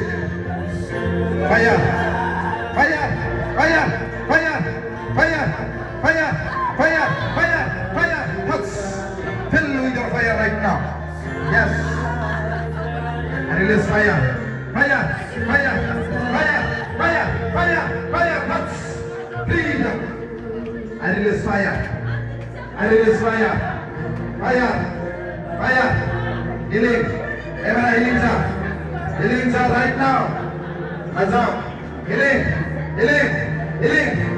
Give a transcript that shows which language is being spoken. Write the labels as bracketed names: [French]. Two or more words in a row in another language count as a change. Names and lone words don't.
[English] Fire, fire, fire, fire, fire, fire, fire, fire, fire. Touch. Fill with your fire right now. Yes. I release fire, fire, fire, fire, fire, fire, fire. Touch. Breathe. I release fire. I release fire. Fire. Fire. Healing. Amen. Healings are. Healings are right now. That's out. Healing. Healing. Healing.